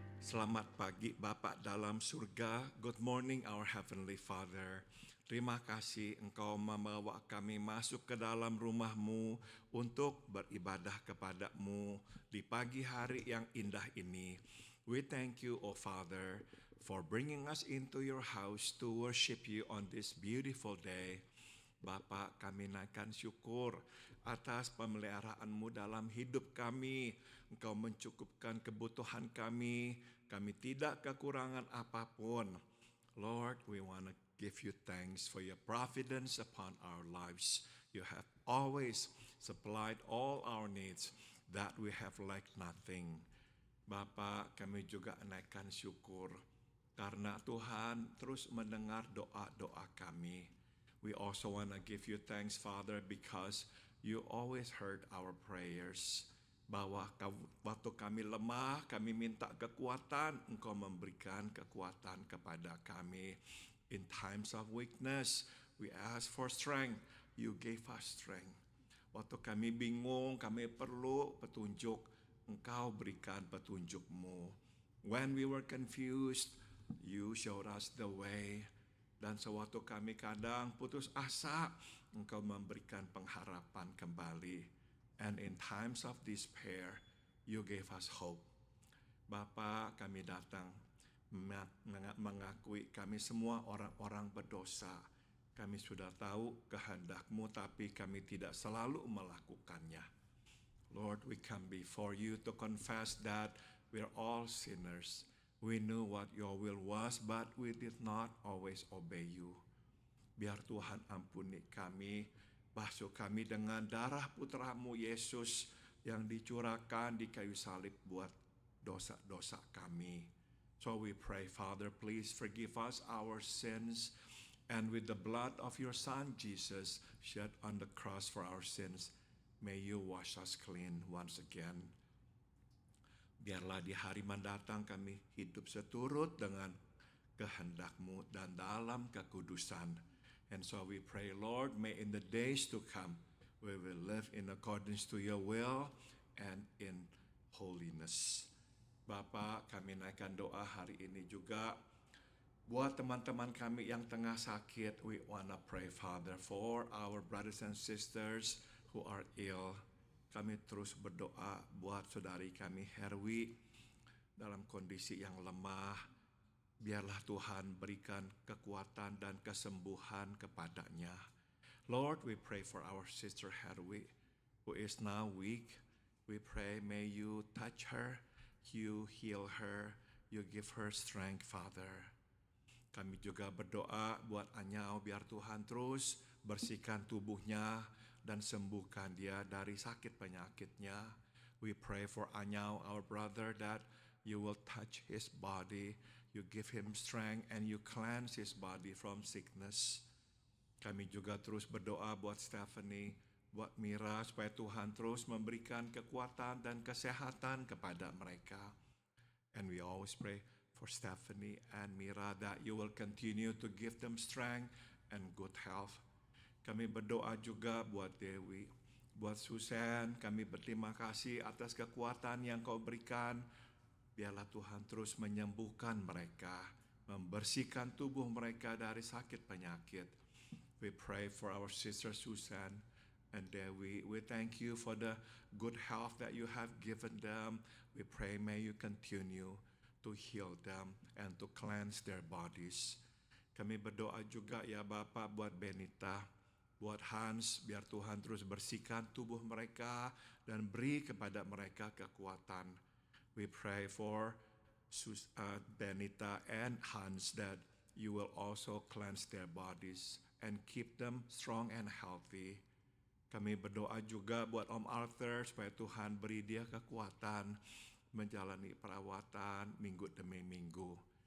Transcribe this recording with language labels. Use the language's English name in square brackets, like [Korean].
[Indonesian] Selamat pagi Bapa dalam surga. [English] Good morning our Heavenly Father. [Indonesian] Terima kasih Engkau membawa kami masuk ke dalam rumah-Mu untuk beribadah kepada-Mu di pagi hari yang indah ini. [English] We thank you, O Father, for bringing us into your house to worship you on this beautiful day. [Indonesian] Bapa, kami naikkan syukur atas pemeliharaan-Mu dalam hidup kami. Engkau mencukupkan kebutuhan kami tidak kekurangan apapun. [English] Lord, we want to give you thanks for your providence upon our lives. You have always supplied all our needs, that we have lacked nothing. [Indonesian] Bapa, kami juga naikkan syukur karena Tuhan terus mendengar doa-doa kami. [English] We also want to give you thanks, Father, because you always heard our prayers. [Indonesian] Bahwa waktu kami lemah, kami minta kekuatan, Engkau memberikan kekuatan kepada kami. [English] In times of weakness, we ask for strength. You gave us strength. [Indonesian] Waktu kami bingung, kami perlu petunjuk, Engkau berikan petunjuk-Mu. [English] When we were confused, you showed us the way. [Indonesian] Dan sewaktu kami kadang putus asa, Engkau memberikan pengharapan kembali. [English] And in times of despair, you gave us hope. [Indonesian] Bapa, kami datang mengakui kami semua orang-orang berdosa. Kami sudah tahu kehendak-Mu, tapi kami tidak selalu melakukannya. [English] Lord, we come before You to confess that we're all sinners. We knew what Your will was, but we did not always obey You. [Indonesian] Biar Tuhan ampuni kami, basuh kami dengan darah putra-Mu Yesus yang dicurahkan di kayu salib buat dosa-dosa kami. [English] So we pray, Father, please forgive us our sins, and with the blood of Your Son, Jesus, shed on the cross for our sins, may You wash us clean once again. [Indonesian] Biarlah di hari mendatang kami hidup seturut dengan kehendak-Mu dan dalam kekudusan. [English] And so we pray, Lord, may in the days to come, we will live in accordance to Your will and in holiness. [Indonesian] Bapak, kami naikkan doa hari ini juga buat teman-teman kami yang tengah sakit. [English] We wanna pray, Father, for our brothers and sisters who are ill. [Indonesian] Kami terus berdoa buat saudari kami Herwi dalam kondisi yang lemah. Biarlah Tuhan berikan kekuatan dan kesembuhan kepadanya. [English] Lord, we pray for our sister Herwi who is now weak. We pray, may You touch her, You heal her, You give her strength, Father. [Indonesian] Kami juga berdoa buat Anyau, biar Tuhan terus bersihkan tubuhnya dan sembuhkan dia dari sakit penyakitnya. [English] We pray for Anyau, our brother, that You will touch his body, You give him strength, and You cleanse his body from sickness. [Indonesian] Kami juga terus berdoa buat Stephanie, buat Mira, supaya Tuhan terus memberikan kekuatan dan kesehatan kepada mereka. [English] And we always pray for Stephanie and Mira that You will continue to give them strength and good health. [Indonesian] Kami berdoa juga buat Dewi, buat Susan. Kami berterima kasih atas kekuatan yang Kau berikan. Biarlah Tuhan terus menyembuhkan mereka, membersihkan tubuh mereka dari sakit penyakit. [English] We pray for our sister Susan and Dewi. We thank You for the good health that You have given them. We pray, may You continue to heal them and to cleanse their bodies. [Indonesian] Kami berdoa juga ya Bapak buat Benita, buat Hans, biar Tuhan terus bersihkan tubuh mereka dan beri kepada mereka kekuatan. [English] We pray for Benita and Hans that You will also cleanse their bodies and keep them strong and healthy. [Indonesian] Kami berdoa juga buat Om Arthur supaya Tuhan beri dia kekuatan menjalani perawatan minggu demi minggu.